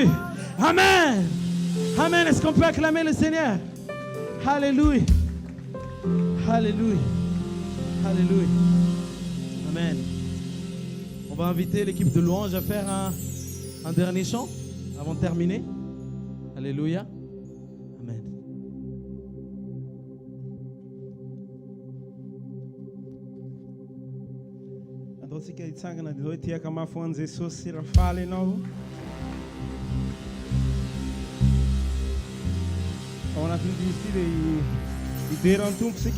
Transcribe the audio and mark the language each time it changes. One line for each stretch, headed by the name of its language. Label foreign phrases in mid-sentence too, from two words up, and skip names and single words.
French: Amen. Amen. Est-ce qu'on peut acclamer le Seigneur? Alléluia. Alléluia. Alléluia. Amen. On va inviter l'équipe de louange à faire un dernier chant avant de terminer. Alléluia. Amen.
Malagasy: Antsika hitsangana dia hoe tiaka mafy hoan'i Jesosy sy raha faly ianao ao anatin'ity izy ity dia hiberan'ny tompo sika.